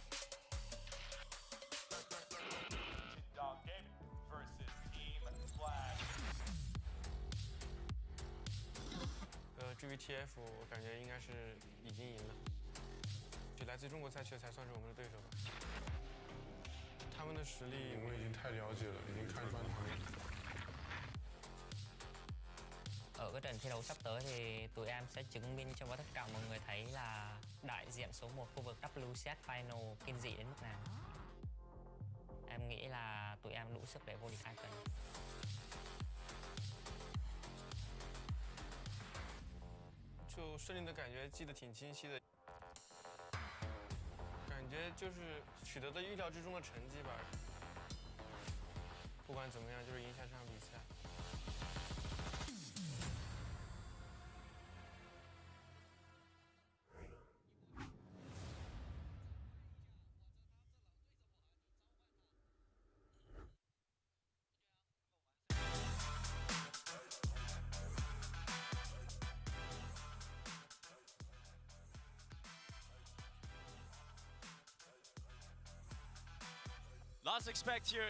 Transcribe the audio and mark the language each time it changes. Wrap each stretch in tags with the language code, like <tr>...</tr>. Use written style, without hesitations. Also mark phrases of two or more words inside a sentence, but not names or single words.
<zh>至于 TF， 我感觉应该是已经赢了。就来自中国赛区的才算是我们的对手吧。他们的實力我們已經太了解了，已經看穿他們。</zh> <vi>Ở cái trận thi đấu sắp tới thì tụi em sẽ chứng minh cho tất cả mọi người thấy là đại diện số 1 khu vực WCS Final kinh dị đến mức nào. Em nghĩ là tụi em đủ sức để vô địch 2 cân.</vi> <zh>就胜利的感觉记得挺清晰的，感觉就是取得的意料之中的成绩吧。不管怎么样，就是赢下这场比赛。</zh> <en>Lots to expect here at</en>